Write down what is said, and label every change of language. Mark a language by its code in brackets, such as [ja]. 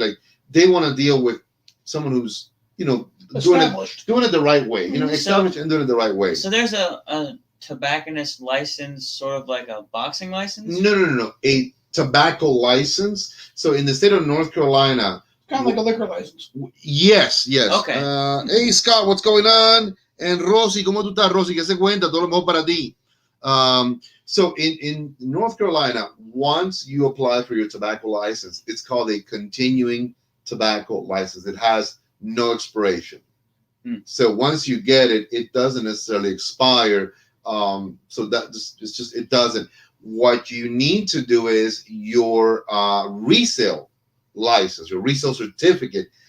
[en] Like they want to deal with someone who's, you know, doing it the right way, you know, established and doing it the right way. So there's a tobacconist license, sort of like a boxing license? No. A tobacco license. So in the state of North Carolina, Kind of like a liquor license. Yes. Okay. Hey, Scott, what's going on? [es] And Rosy, ¿cómo tú estás, Rosy? ¿Qué se cuenta? Todo lo mejor para ti. [en] So in North Carolina, once you apply for your tobacco license, it's called a continuing tobacco license. It has no expiration. So once you get it, it doesn't necessarily expire. So that just it doesn't. What you need to do is your resale license, your resale certificate.